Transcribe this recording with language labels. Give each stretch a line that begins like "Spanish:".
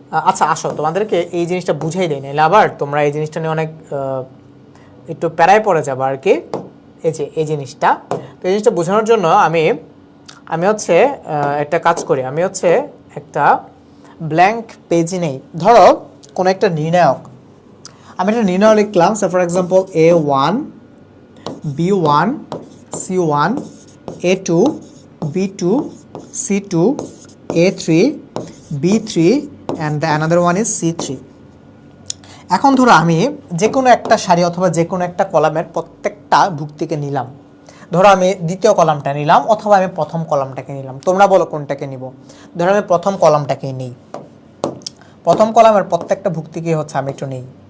Bangla: আচ্ছা, আসো তোমাদেরকে এই জিনিসটা বুঝাই দেই, নাহলে আবার তোমরা এই জিনিসটা নিয়ে অনেক একটু প্যারায় পড়ে যাবো আর কি। এই জিনিসটা, তো এই জিনিসটা বোঝানোর জন্য আমি হচ্ছে একটা কাজ করি। আমি হচ্ছে একটা ব্ল্যাঙ্ক পেজ নেই। ধরো কোনো একটা নির্ণায়ক, আমি একটা নির্ণয় লিখলাম।
English: For example A1, B1, C1, A2, B2, C2, A3, B3 and the another one is C3.
Bangla: এখন ধরো আমি যে কোনো একটা সারি অথবা যে কোনো একটা কলামের প্রত্যেকটা ভুক্তিকে নিলাম। ধরো আমি দ্বিতীয় কলামটা নিলাম অথবা আমি প্রথম কলামটাকে নিলাম, তোমরা বলো কোনটাকে নিব। ধরো আমি প্রথম কলামটাকেই নিই, প্রথম কলামের প্রত্যেকটা ভুক্তিকে হচ্ছে আমি একটু নিই।